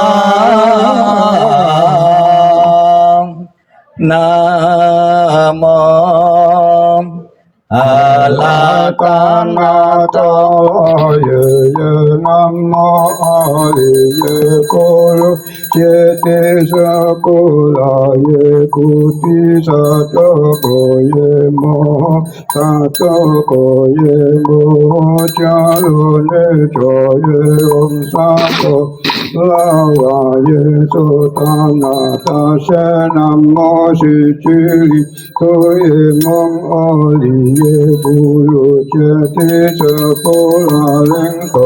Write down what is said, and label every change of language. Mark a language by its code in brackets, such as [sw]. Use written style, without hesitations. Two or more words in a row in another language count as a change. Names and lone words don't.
[sa] Namo Alakana Toye Namo Aliye Kolo Chete Sakula Ye Kuti Satoko Ye Mo Satoko Ye Mo Chalone Choye Om Sato Lawa Ye Sotana Tashe Namo Shichiri Toye Mong Oliye Bulu Chete Sakula Lengko